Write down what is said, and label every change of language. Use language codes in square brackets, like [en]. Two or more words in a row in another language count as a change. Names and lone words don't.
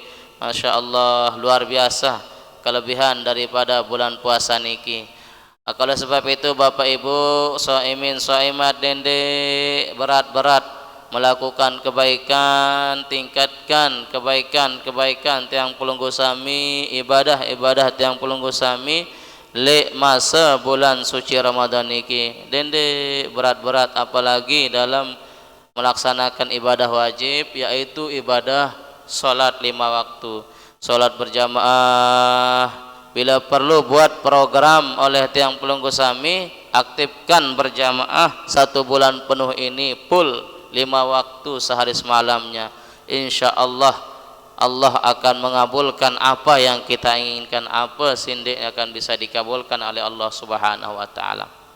[ar] ما شاء الله, [id] luar biasa kelebihan daripada bulan puasa niki. Kalau sebab itu Bapak Ibu [ar] صائمين صائمات [id] dende, berat-berat melakukan kebaikan, tingkatkan kebaikan [sas] tiang pelunggu sami, [id] ibadah [sas] tiang pelunggu sami [id] le masa bulan suci Ramadan niki. Dende berat-berat, apalagi dalam melaksanakan ibadah wajib, yaitu ibadah salat 5 waktu. Salat berjamaah, bila perlu buat program oleh [sas] tiang pelunggu sami, [id] aktifkan berjamaah 1 bulan penuh ini full 5 waktu sehari semalamnya. [ar] إن شاء الله [id] Allah akan mengabulkan apa yang kita inginkan, apa sindik akan bisa dikabulkan oleh Allah [ar] سبحانه وتعالى.